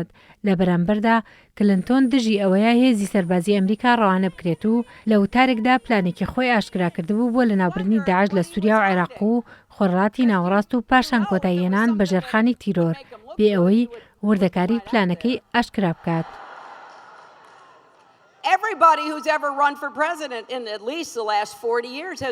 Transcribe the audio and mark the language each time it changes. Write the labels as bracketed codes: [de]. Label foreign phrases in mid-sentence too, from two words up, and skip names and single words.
[ckb] لە بەرامبەردا کلینتۆن دژی ئەوەیە هێزی سەربازی ئەمریکا ڕەوانە بکرێت و لە وتارێکدا پلانێکی خۆی ئاشکرا کردبوو بۆ لەناوبردنی داعش لە سووریا و عێراق و خۆرهەڵاتی ناوەڕاست و پاشان کۆتاییهێنان بە ژێرخانی تیرۆر بێ ئەوەی وردەکاری پلانەکەی ئاشکرا بکات. [en] Everybody who's ever run for president in at least the last 40 years has